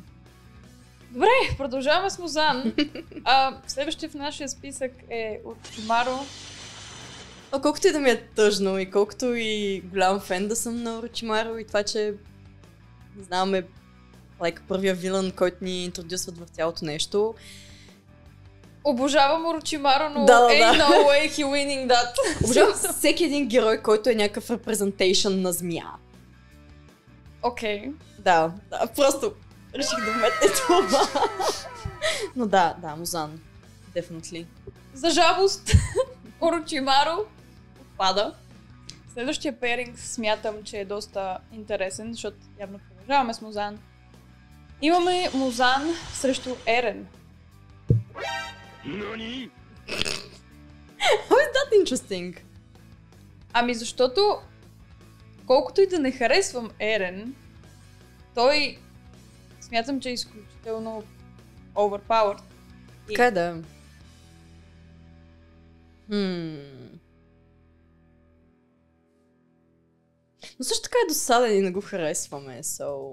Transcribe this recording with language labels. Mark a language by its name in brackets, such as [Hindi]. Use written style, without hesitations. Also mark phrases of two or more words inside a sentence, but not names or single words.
[Bulgarian] Добре, продължаваме с Музан. Следващия в нашия списък е Орочимаро. Колкото и да ми е тъжно и колкото и голям фен да съм на Орочимаро и това, че не знам, е първия вилан, който ни интродюсват в цялото нещо. Обожавам Орочимаро, но [English] no way he winning that. [Bulgarian] Обожавам всеки един герой, който е някакъв репрезентейшън на змия. Окей. Да, просто реших да вметне това. Но да, Музан. Definitely. За жалост, Орочимаро отпада. Следващия пейринг смятам, че е доста интересен, защото явно продължаваме с Музан. Имаме Музан срещу Ерен. [English] Nani? How is that interesting? [Bulgarian] Ами защото, колкото и да не харесвам Ерен, той смятам, че е изключително overpowered. Така е да. Но също така е досаден и не го харесваме, so...